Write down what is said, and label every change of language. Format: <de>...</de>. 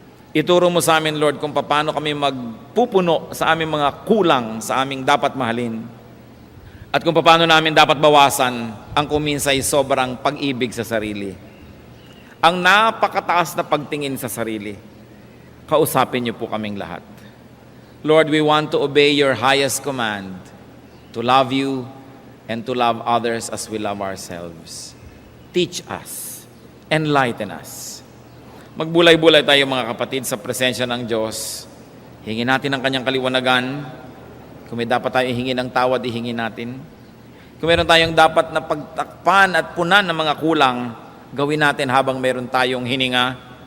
<tl>Ituro mo sa amin, Lord, kung paano kami magpupuno sa aming mga kulang sa aming dapat mahalin. At kung paano namin dapat bawasan ang kuminsay sobrang pag-ibig sa sarili. Ang napakataas na pagtingin sa sarili. Kausapin niyo po kaming lahat.</tl> <en>Lord, we want to obey your highest command, to love you and to love others as we love ourselves. Teach us, enlighten us.</en> <tl>Magbulay-bulay tayo mga kapatid sa presensya ng Diyos. Hingin natin ang kanyang kaliwanagan. Kung may dapat tayo ihingi ng tawad, ihingin natin. Kung meron tayong dapat na pagtakpan at punan ng mga kulang, gawin natin habang meron tayong hininga.</tl>